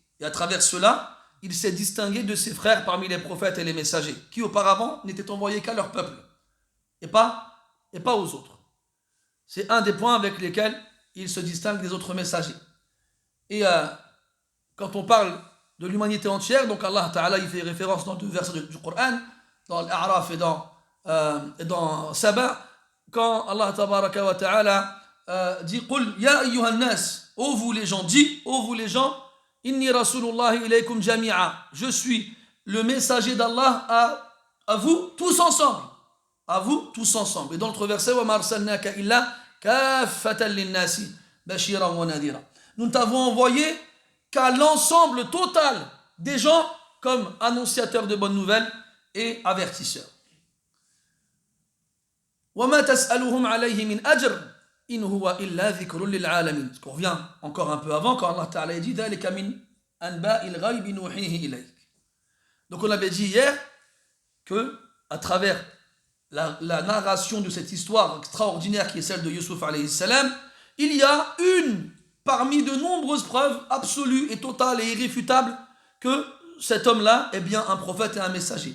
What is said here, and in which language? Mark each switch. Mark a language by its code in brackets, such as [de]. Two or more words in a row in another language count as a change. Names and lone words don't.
[fr] Et à travers cela, il s'est distingué de ses frères parmi les prophètes et les messagers, qui auparavant n'étaient envoyés qu'à leur peuple, et pas aux autres. C'est un des points avec lesquels il se distingue des autres messagers. Et quand on parle de l'humanité entière, donc [ar] الله تعالى [fr] il fait référence dans deux versets du Coran, dans l'A'raf et dans Saba, quand Allah [ar] تبارك وتعالى [fr] dit [ar] قل يا أيها الناس, [fr] ô vous les gens, dis, ô vous les gens, [ar] إني رسول الله إليكم جميعا, [fr] je suis le messager d'Allah à vous tous ensemble. À vous tous ensemble. Et dans l'autre verset, [ar] وما أرسلناك إلا كافة للناس بشيرا ونذيرا. [fr] Nous t'avons envoyé qu'à l'ensemble total des gens comme annonciateurs de bonnes nouvelles et avertisseurs. [ar] وَمَا تَسْأَلُهُمْ عَلَيْهِ مِنْ أَجْرٍ إِنْ هُوَ إِلَّا ذِكْرٌ لِلْعَالَمِينَ. [fr] Ce qu'on revient encore un peu avant quand [ar] الله تعالى [fr] dit [ar] ذَلِكَ مِنْ أَنْبَاءِ الْغَيْبِ نُوحِيهِ إِلَيْكَ. [fr] Donc on avait dit hier que à travers la narration de cette histoire extraordinaire qui est celle de Yusuf [ar] عليه السلام, [fr] il y a une parmi de nombreuses preuves absolues et totales et irréfutables que cet homme-là est bien un prophète et un messager.